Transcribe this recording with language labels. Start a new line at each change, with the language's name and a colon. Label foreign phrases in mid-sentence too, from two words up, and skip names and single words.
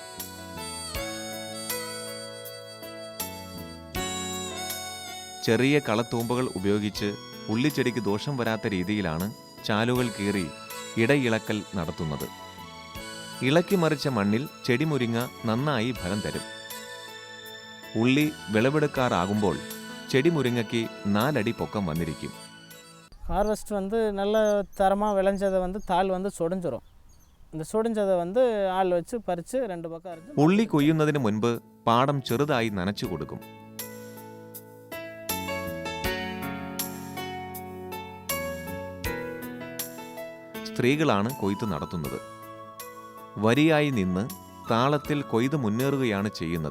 Malayalam: ചെറിയ കളത്തൂമ്പകൾ ഉപയോഗിച്ച് ഉള്ളിച്ചെടിക്ക് ദോഷം വരാത്ത രീതിയിലാണ് ചാലുകൾ കീറി ഇടയിളക്കൽ നടത്തുന്നത്. ഇളക്കി മറിച്ച മണ്ണിൽ ചെടിമുരിങ്ങ നന്നായി ഫലം തരും. ഉള്ളി വിളവെടുക്കാറാകുമ്പോൾ ചെടിമുരിങ്ങയ്ക്ക് 4 അടി പൊക്കം വന്നിരിക്കും.
Tamil: ஹார்வெஸ்ட் வந்து நல்ல தரமாக விளைஞ்சதை வந்து தாள் வந்து சொடிஞ்சிரும். இந்த சொடிஞ்சதை வந்து ஆள் வச்சு பறித்து 2 பக்கம் அரைச்சு
Malayalam: ഉള്ളി കൊയ്യുന്നതിന് മുൻപ് പാടം ചെറുതായി നനച്ചു കൊടുക്കും. സ്ത്രീകളാണ് കൊയ്ത്ത് നടത്തുന്നത്. വരിയായി നിന്ന് താളത്തിൽ കൊയ്ത് മുന്നേറുകയാണ് ചെയ്യുന്നത്.